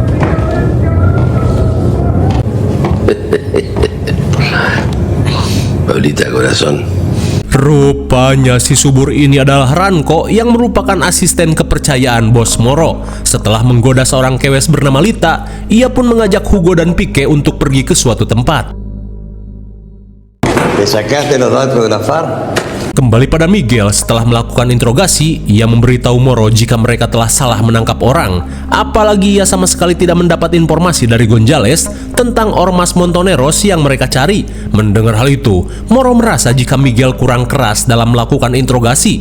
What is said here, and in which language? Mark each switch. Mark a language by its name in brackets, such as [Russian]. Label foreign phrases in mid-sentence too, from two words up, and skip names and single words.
[Spanish] Paulita corazón. [Indonesian] Rupanya si subur ini adalah Ranko yang merupakan asisten kepercayaan bos Moro. Setelah menggoda seorang kewes bernama Lita, ia pun mengajak Hugo dan Pique untuk pergi ke suatu tempat. [Spanish] ¿Le sacaste los datos de la FARC? [Indonesian] Kembali pada Miguel, setelah melakukan interogasi, ia memberitahu Moro jika mereka telah salah menangkap orang. Apalagi ia sama sekali tidak mendapat informasi dari Gonzales tentang Ormas Montoneros yang mereka cari. Mendengar hal itu, Moro merasa jika Miguel kurang keras dalam melakukan interogasi.